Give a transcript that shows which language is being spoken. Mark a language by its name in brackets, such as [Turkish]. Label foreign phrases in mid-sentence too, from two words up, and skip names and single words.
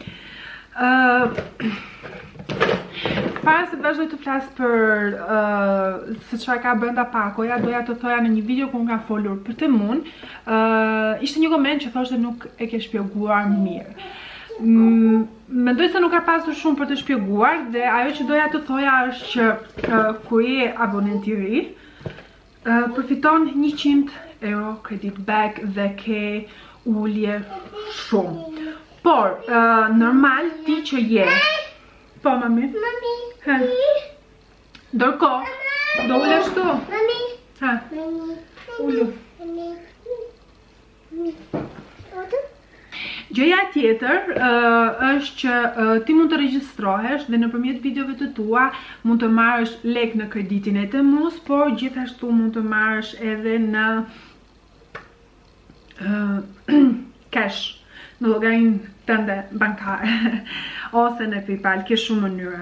[Albanian] Para se vazhdoj të flas për se çfarë ka brenda pakoja, doja të thoja në një video ku unë kam folur për Temun, ishte një koment që thoshte nuk e ke shpjeguar mirë. Mendoj se nuk ka pasur shumë për të shpjeguar dhe ajo që doja të thoja është që kur je abonent i ri, përfiton 100 euro [English] credit back [Albanian] dhe ke ulje shumë. Por, normal ti që je. Po, mami. Mami. Ha. Ndërkohë, do ulesh tu. Mami. Ha. Mami. Ulu. Mami. Gjëja tjetër është që ti mund të regjistrohesh dhe nëpërmjet videove të tua mund të marrësh lek në kreditin e Temus, por gjithashtu mund të marrësh edhe në cash, në llogarinë tënde bankare ose në PayPal, ke shumë mënyra.